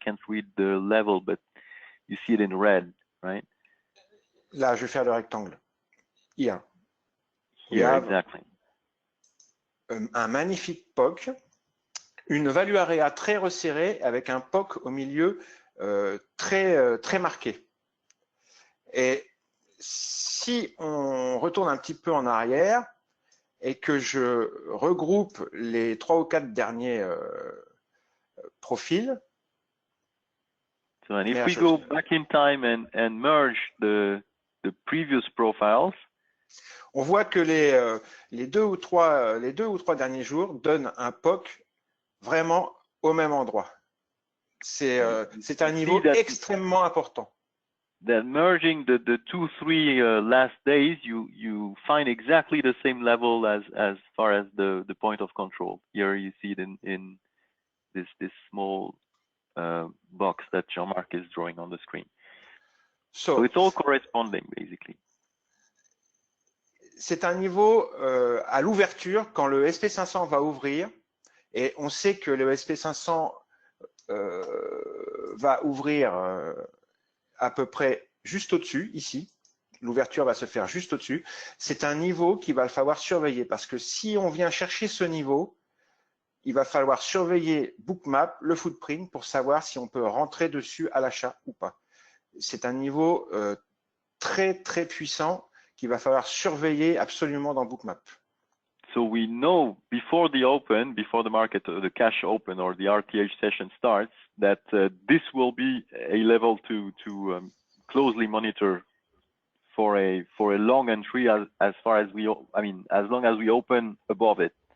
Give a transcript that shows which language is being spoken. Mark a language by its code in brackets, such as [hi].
[en] I can't read the level, but you see it in red, right? [fr] Là, je vais faire le rectangle. [en] Here. Here, exactly. [fr] Un magnifique POC, une value area très resserrée avec un POC au milieu très marqué. Et si on retourne un petit peu en arrière et que je regroupe les 3 ou 4 derniers profils. [en] So, and if we go back in time and merge the previous profiles, [fr] on voit que les deux ou trois derniers jours donnent un POC vraiment au même endroit. C'est un niveau extrêmement important. [en] That merging the 2-3 last days, you find exactly the same level as far as the point of control. Here you see it in this small box that Jean-Marc is drawing on the screen. So it's all corresponding basically. [fr] C'est un niveau à l'ouverture quand le SP500 va ouvrir, et on sait que le SP500 va ouvrir à peu près juste au-dessus, ici. L'ouverture va se faire juste au-dessus. C'est un niveau qu'il va falloir surveiller parce que si on vient chercher ce niveau, il va falloir surveiller Bookmap, le footprint, pour savoir si on peut rentrer dessus à l'achat ou pas. C'est un niveau très puissant qu'il va falloir surveiller absolument dans Bookmap. [en] So we know before the market, the cash open or the RTH session starts, that this will be a level to closely monitor for a long entry as long as we open above it.